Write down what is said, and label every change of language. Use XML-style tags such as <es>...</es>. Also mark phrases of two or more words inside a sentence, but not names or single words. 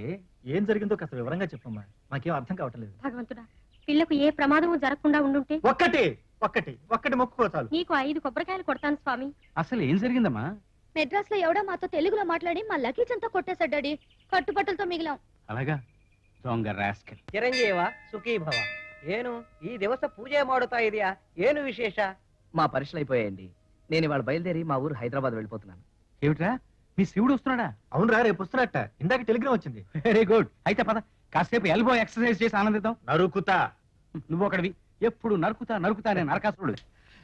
<te>ఏం జరిగిందో కాస్త వివరంగా చెప్పమ్మా, మాకేం అర్థం కావట్లేదు. భగవంతుడా, పిల్లకు ఏ ప్రమాదము జరగకుండా ఉండుంటే. ఒక్కటి మొక్కుకో చాలు. నీకు 5 కొబ్బరికాయలు కొడతాను స్వామి. అసలు ఏం జరిగిందమ్మా? మెడ్రాస్ లో ఎవడో మాతో తెలుగులో మాట్లాడి మా లగేజ్ అంతా కొట్టేశాడు డాడీ. కట్టుబట్టలతో మిగిలాం. అలాగా? దొంగ రాస్కెల్.</te> <sa>ಚಿರಂಜೀವ ಸುಖೀ ಭವ.</sa> <kn>ಏನು ಈ ದಿವಸ ಪೂಜೆ ಮಾಡುತ್ತಾ ಇದೆಯಾ? ಏನು ವಿಶೇಷ?</kn> <te>మా పరీక్షలు అయిపోయాయండి. నేను ఇవాళ బయలుదేరి మా ఊరు హైదరాబాద్ వెళ్ళిపోతున్నాను. ఏమిట్రా మీ శివుడు వస్తున్నాడా? అవునరా, రేపు వస్తున్నట్ట. ఇందాక టెలిగ్రామ్ వచ్చింది.</te> <en>very good.</en> <te>అయితే పద కాసేపు</te> <en>elbow exercise</en> <te>చేసి ఆనందిద్దాం. నరుకుతా. నువ్వు ఒకడివి, ఎప్పుడు నరుకుతా నరుకుతా అనే నరకాసురుడు.</te>